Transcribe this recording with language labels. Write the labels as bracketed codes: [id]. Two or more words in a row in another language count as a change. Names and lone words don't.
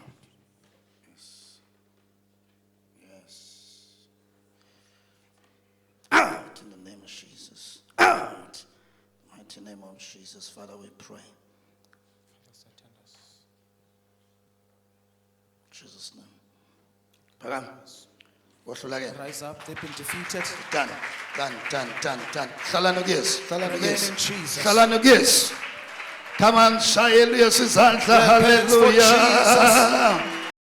[en] Yes. Yes. Out in the name of Jesus. Out. Mighty name of Jesus. Father, we pray. Jesus' name. [zu] Phakama. Wahlulakela. [en] Rise up. They've been defeated. Done. [zu] Hlala nokuyesu. Hlala nokuyesu [en] in Jesus. [zu] Hlala nokuyesu. [en] Come on, [zu] shayela izandla. [en] Clap hands for Hallelujah.